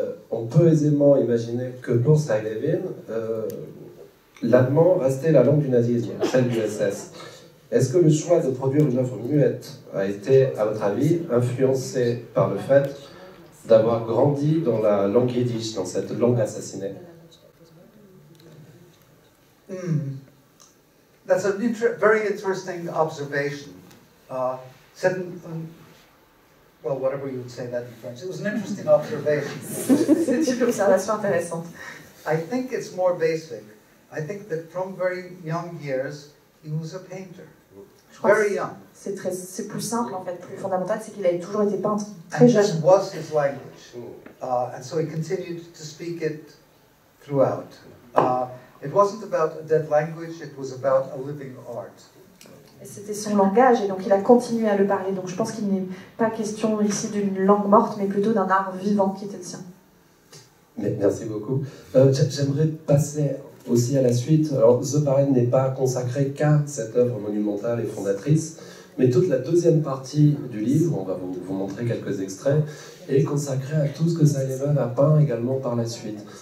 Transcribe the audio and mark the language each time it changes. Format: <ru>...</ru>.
<fr>On peut aisément imaginer que pour Sy-Leven, l'allemand restait la langue du nazisme, celle du SS. Est-ce que le choix de produire une œuvre muette a été, à votre avis, influencé par le fait d'avoir grandi dans la langue yiddish, dans cette langue assassinée?</fr> <en>That's a very interesting observation. Well, whatever you would say that in French. It was an interesting observation.</en> <fr>C'est une observation intéressante.</fr> <en>I think it's more basic. I think that from very young years, he was a painter. Very young.</en> <fr>C'est plus simple en fait, plus fondamental, c'est qu'il a toujours été peintre très jeune.</fr> <en>And this was his language, and so he continued to speak it throughout. It wasn't about a dead language; it was about a living art.</en> <fr>C'était son langage et donc il a continué à le parler. Donc je pense qu'il n'est pas question ici d'une langue morte, mais plutôt d'un art vivant qui était le sien. Merci beaucoup. J'aimerais passer aussi à la suite. Alors, The Parade n'est pas consacré qu'à cette œuvre monumentale et fondatrice, mais toute la deuxième partie du livre, on va vous montrer quelques extraits, est consacrée à tout ce que Sy-Leven a peint également par la suite.</fr>